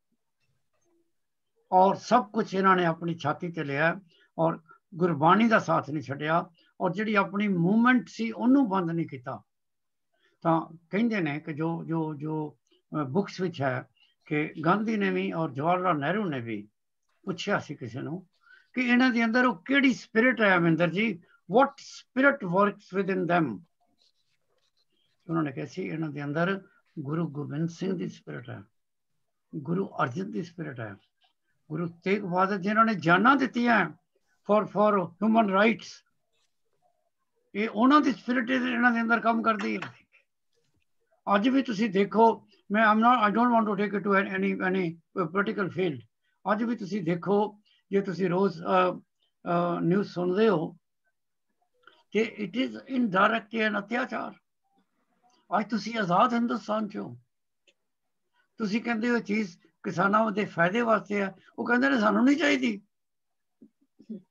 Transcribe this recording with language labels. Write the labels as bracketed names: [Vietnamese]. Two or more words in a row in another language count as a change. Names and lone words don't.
[Punjabi] ਔਰ ਸਭ ਕੁਝ ਇਹਨਾਂ ਨੇ ਆਪਣੀ ਛਾਤੀ ਤੇ ਲਿਆ, ਔਰ ਗੁਰਬਾਣੀ ਦਾ ਸਾਥ ਨਹੀਂ ਛੱਡਿਆ, ਔਰ ਜਿਹੜੀ ਆਪਣੀ ਮੂਵਮੈਂਟ ਸੀ ਉਹਨੂੰ ਬੰਦ ਨਹੀਂ ਕੀਤਾ। ਤਾਂ ਕਹਿੰਦੇ ਨੇ ਕਿ ਜੋ ਬੁੱਕਸ ਵਿੱਚ ਹੈ ਕਿ ਗਾਂਧੀ ਨੇ ਵੀ ਔਰ ਜਵਾਹਰ ਲਾਲ ਨਹਿਰੂ ਨੇ ਵੀ ਪੁੱਛਿਆ ਸੀ ਕਿਸੇ ਨੂੰ ਕਿ ਇਹਨਾਂ ਦੇ ਅੰਦਰ ਉਹ ਕਿਹੜੀ ਸਪਿਰਿਟ ਹੈ ਅਮਰਿੰਦਰ ਜੀ, [English] what spirit works within them। [Punjabi] ਉਹਨਾਂ ਨੇ ਕਿਹਾ ਸੀ ਇਹਨਾਂ ਦੇ ਅੰਦਰ ਗੁਰੂ ਗੋਬਿੰਦ ਸਿੰਘ ਦੀ ਸਪਿਰਿਟ ਹੈ, ਗੁਰੂ ਅਰਜਨ ਦੀ ਸਪਿਰਿਟ ਹੈ, ਗੁਰੂ ਤੇਗ ਬਹਾਦਰ ਜਿਨ੍ਹਾਂ ਨੇ ਜਾਨਾਂ ਦਿੱਤੀਆਂ [English] for human rights, [Punjabi] ਇਹ ਉਹਨਾਂ ਦੀ ਸਪਿਰਿਟ ਇਹਨਾਂ ਦੇ ਅੰਦਰ ਕੰਮ ਕਰਦੀ ਹੈ। ਅੱਜ ਵੀ ਤੁਸੀਂ ਦੇਖੋ, ਮੈਂ [English] I don't want to take it to any political field, [Punjabi] ਅੱਜ ਵੀ ਤੁਸੀਂ ਦੇਖੋ, ਜੇ ਤੁਸੀਂ ਰੋਜ਼ ਨਿਊਜ਼ ਸੁਣਦੇ ਹੋ ਕਿ [English] it is indirect an [Punjabi] ਅਤਿਆਚਾਰ। ਅੱਜ ਤੁਸੀਂ ਆਜ਼ਾਦ ਹਿੰਦੁਸਤਾਨ 'ਚ ਹੋ, ਤੁਸੀਂ ਕਹਿੰਦੇ ਹੋ ਚੀਜ਼ ਕਿਸਾਨਾਂ ਦੇ ਫਾਇਦੇ ਵਾਸਤੇ ਹੈ, ਉਹ ਕਹਿੰਦੇ ਨੇ ਸਾਨੂੰ ਨਹੀਂ ਚਾਹੀਦੀ।